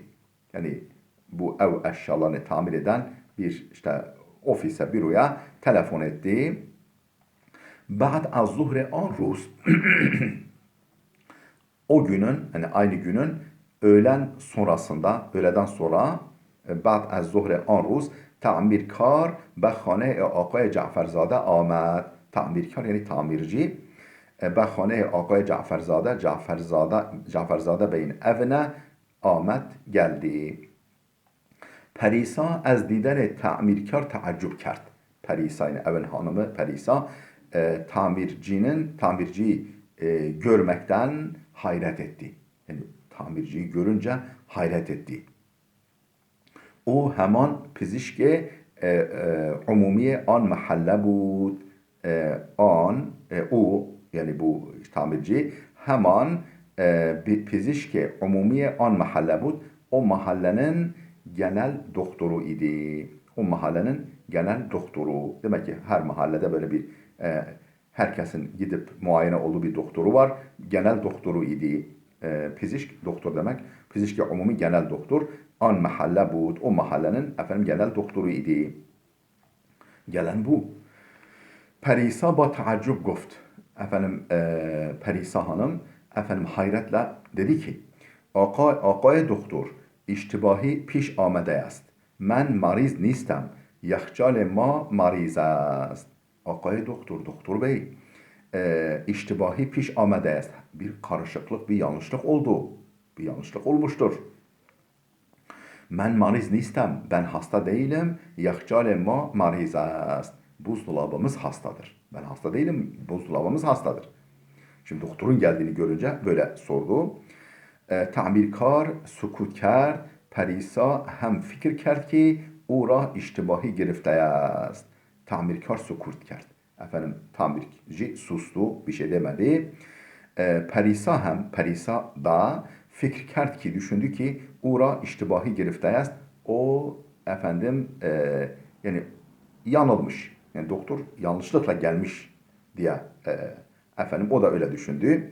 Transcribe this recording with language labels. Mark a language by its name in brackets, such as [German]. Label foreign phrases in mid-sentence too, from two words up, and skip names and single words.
[Turkish] Yani bu ev eşyalarını tamir eden bir işte ofise, büroya telefon etti. [Persian] بعد از ظهر آن روز [Turkish] o günün yani aynı günün öğleden sonra [Persian] بعد از ظهر آن روز تعمیرکار به خانه آقای جعفرزاده آمد. تعمیرکار یعنی تامیرچی به خانه آقای جعفرزاده به این evine آمد geldi. Perisa از دیدن تعمیرکار تعجب کرد. [Turkish] Perisa yani evin hanımı Perisa tamirciyi görmekten hayret etti. Yani tamirciyi görünce hayret etti. [Persian] او همان پزشک عمومی آن محله بود. او [Turkish] yani bu tamirci hemen [Persian] پزشک عمومی آن محله بود. [Turkish] O mahallenin genel doktoru idi. O mahallenin genel doktoru. Demek ki her mahallede böyle bir Herkesin gidip muayene olduğu bir doktoru var. Genel doktoru idi. Pizişk doktor demek. [Persian] پزشکی عمومی [Turkish] genel doktor. [Persian] آن محله بود. [Turkish] O mahallenin efendim genel doktoru idi. Gelen bu. [Persian] Perisa با تعجب گفت. [Turkish] Efendim Perisa hanım efendim hayretle dedi ki [Persian] آقای دکتر اشتباهی پیش آمده است. من مریض نیستم. یخچال ما مریض است. آقای doktor bey اشتباهی پیش آمده است. [Turkish] Bir karışıklık, bir yanlışlık oldu. Bir yanlışlık olmuştur. [Persian] من مریض نیستم. [Turkish] Ben hasta değilim. [Persian] یخچال ما مریض است. [Turkish] Buzdolabımız hastadır. Ben hasta değilim. Buzdolabımız hastadır. Şimdi doktorun geldiğini görünce böyle sordu. [Persian] تعمیرکار سکوت کرد. Perisa هم فکر کرد ki او را اشتباهی گرفته است. تعمیرکار سکوت کرد. [Turkish] Efendim tamirci sustu, bir şey demedi. [Persian] Perisa da فکر کرد که [Turkish] düşündü ki [Persian] او را اشتباهی گرفته است. [Turkish] O efendim yani yanılmış. Yani doktor yanlışlıkla gelmiş diye efendim o da öyle düşündü.